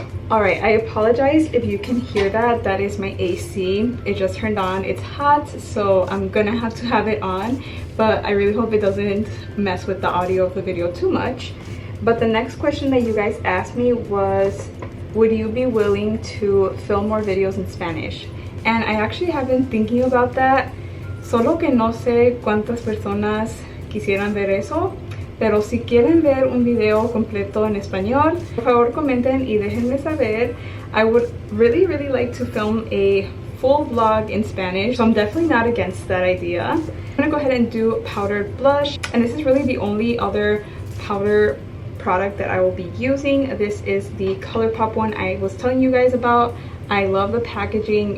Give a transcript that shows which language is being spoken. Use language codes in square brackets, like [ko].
[en] All right, I apologize if you can hear that. That is my AC. It just turned on. It's hot, so I'm gonna have to have it on, but I really hope it doesn't mess with the audio of the video too much. But the next question that you guys asked me was, would you be willing to film more videos in Spanish? And I actually have been thinking about that, [es] solo que no sé cuántas personas quisieran ver eso, pero si quieren ver un video completo en español, por favor comenten y déjenme saber. [en] I would really like to film a full vlog in Spanish, so I'm definitely not against that idea. I'm gonna go ahead and do powdered blush, and this is really the only other powder product that I will be using. This is the ColourPop one I was telling you guys about. I love the packaging.